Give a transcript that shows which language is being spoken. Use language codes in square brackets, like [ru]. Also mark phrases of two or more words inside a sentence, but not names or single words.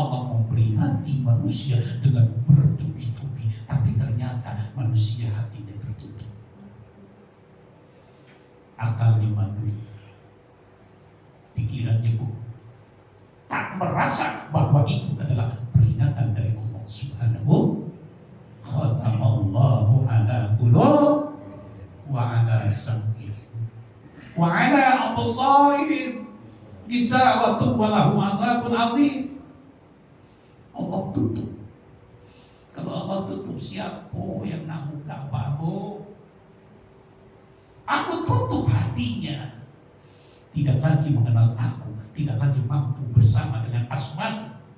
[id] Allah memperingati manusia dengan bertubi-tubi, tapi ternyata manusia hatinya tertutup. Akalnya mandul, pikirannya buruk, tak merasa bahwa itu adalah peringatan dari Allah Subhanahu. [ar] ختم الله على قلوب وعلى سمعهم وعلى أبصارهم غشاوة ولهم عذاب عظيم. [id] Allah tutup. Kalau Allah tutup, siapa yang nak buka bahu? Aku tutup hatinya, tidak lagi mengenal aku, tidak lagi mampu bersama dengan asma.